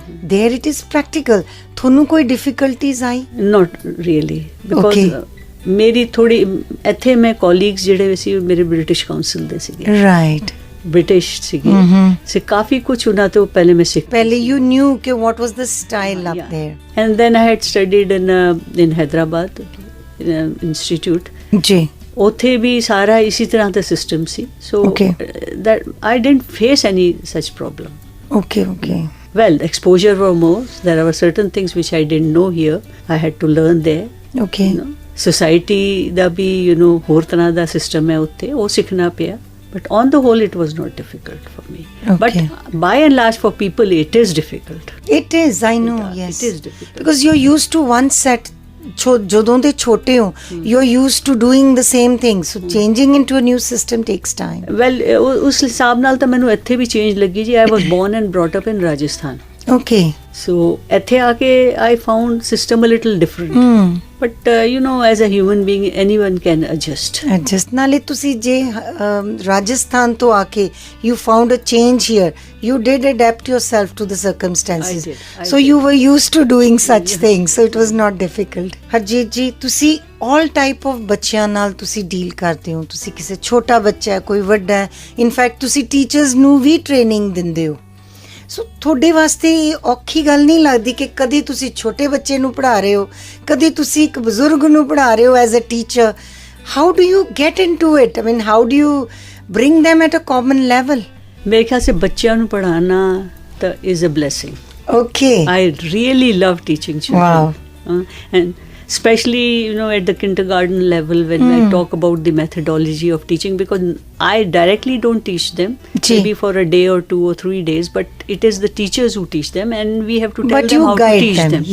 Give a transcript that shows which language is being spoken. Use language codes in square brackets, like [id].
[en] There it is practical. [pa] ਤੁਹਾਨੂੰ ਕੋਈ difficulties I? [en] Not really, because [pa] ਮੇਰੀ ਥੋੜੀ ਇੱਥੇ ਮੈਂ colleagues ਜਿਹੜੇ ਸੀ ਮੇਰੇ ਬ੍ਰਿਟਿਸ਼ ਕਾਉਂਸਲ ਦੇ ਸੀਗੇ। Right. British ਸੀਗੇ ਸੇ ਕਾਫੀ ਕੁਝ ਉਹਨਾਂ ਤੋਂ ਪਹਿਲੇ ਮੈਂ ਸਿੱਖ [en] ਪਹਿਲੇ you knew ਕਿ what was the style up there. And then I had studied in Hyderabad institute. [pa] ਜੀ। ਉੱਥੇ ਵੀ ਸਾਰਾ ਇਸੇ ਤਰ੍ਹਾਂ ਦਾ system ਸੀ, [en] so that I didn't face any such problem. Okay. Well, exposure were more. There were certain things which I didn't know here. I had to learn there. Okay. [pa] You know, society ਦਾ ਵੀ ਹੋਰ ਤਰ੍ਹਾਂ ਦਾ system ਹੈ ਉੱਥੇ, ਉਹ ਸਿੱਖਣਾ ਪਿਆ. [en] But on the whole, it was not difficult for me. But by and large, for people, it is difficult. It is, I know, yes. It is difficult. Because you're used to one set. [pa] ਜਦੋਂ ਦੇ ਛੋਟੇ ਹੋ, [en] you're used to doing the same thing. So changing into a new system takes time. [pa] Well, ਉਸ ਹਿਸਾਬ ਨਾਲ ਤਾਂ ਮੈਨੂੰ ਇੱਥੇ ਵੀ change ਲੱਗੀ ਜੀ. [en] I was born and brought up in Rajasthan. Okay. So ਇੱਥੇ ਆ ਕੇ I found system a little different. But as a human being, anyone can adjust. [pa] ਨਾਲੇ ਤੁਸੀਂ ਜੇ ਰਾਜਸਥਾਨ ਤੋਂ ਆ ਕੇ [en] you found a change here, you did adapt yourself to the circumstances. I did. You were used to doing such things, so it was not difficult. [pa] Harjeet ਜੀ, ਤੁਸੀਂ all type of ਬੱਚਿਆਂ ਨਾਲ ਤੁਸੀਂ ਡੀਲ ਕਰਦੇ ਹੋ. ਤੁਸੀਂ ਕਿਸੇ ਛੋਟਾ ਬੱਚਾ ਹੈ, ਕੋਈ ਵੱਡਾ ਹੈ, ਇਨਫੈਕਟ ਤੁਸੀਂ ਟੀਚਰਸ ਨੂੰ ਵੀ ਟ੍ਰੇਨਿੰਗ ਦਿੰਦੇ ਹੋ. ਸੋ ਤੁਹਾਡੇ ਵਾਸਤੇ ਇਹ ਔਖੀ ਗੱਲ ਨਹੀਂ ਲੱਗਦੀ ਕਿ ਕਦੀ ਤੁਸੀਂ ਛੋਟੇ ਬੱਚੇ ਨੂੰ ਪੜ੍ਹਾ ਰਹੇ ਹੋ, ਕਦੀ ਤੁਸੀਂ ਇੱਕ ਬਜ਼ੁਰਗ ਨੂੰ ਪੜ੍ਹਾ ਰਹੇ ਹੋ as a teacher? [en] How do you get into it? I mean how do you bring them at a common level? [pa] ਮੇਰੇ ਖਿਆਲ ਸੇ ਬੱਚਿਆਂ ਨੂੰ ਪੜ੍ਹਾਉਣਾ ਤਾਂ [en] is a blessing. Okay. I really love teaching children. Wow. And especially at the kindergarten level when I talk about the methodology of teaching, because I directly don't teach them, maybe for a day or 2 or 3 days, but it is the teachers who teach them, and we have to tell them how to teach them.